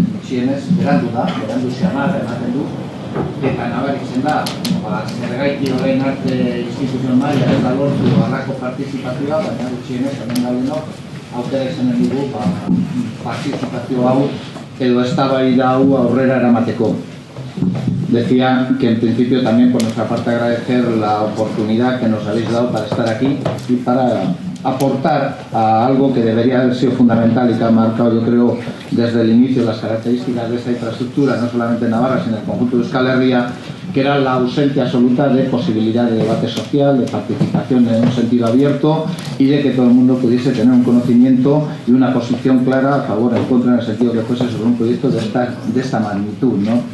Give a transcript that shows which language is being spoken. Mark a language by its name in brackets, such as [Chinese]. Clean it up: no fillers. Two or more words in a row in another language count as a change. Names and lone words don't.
[Basque] Gutxienez, berandu xamar ematen du, eta nabaritzen da, zergaiti horrein arte instituzio maila ez da lortu harrako partizipazioa, baina gutxienez, hemen gaudenok, aukera izanen dugu partizipazio hau edo eztabaida hau aurrera eramateko. [Spanish] Decía que en principio también por nuestra parte agradecer la oportunidad que nos habéis dado para estar aquí y para aportar a algo que debería haber sido fundamental y que ha marcado, yo creo, desde el inicio las características de esta infraestructura, no solamente en Navarra, sino en el conjunto de Euskal Herria, que era la ausencia absoluta de posibilidad de debate social, de participación en un sentido abierto y de que todo el mundo pudiese tener un conocimiento y una posición clara a favor o en contra en el sentido que fuese sobre un proyecto de esta magnitud, ¿no?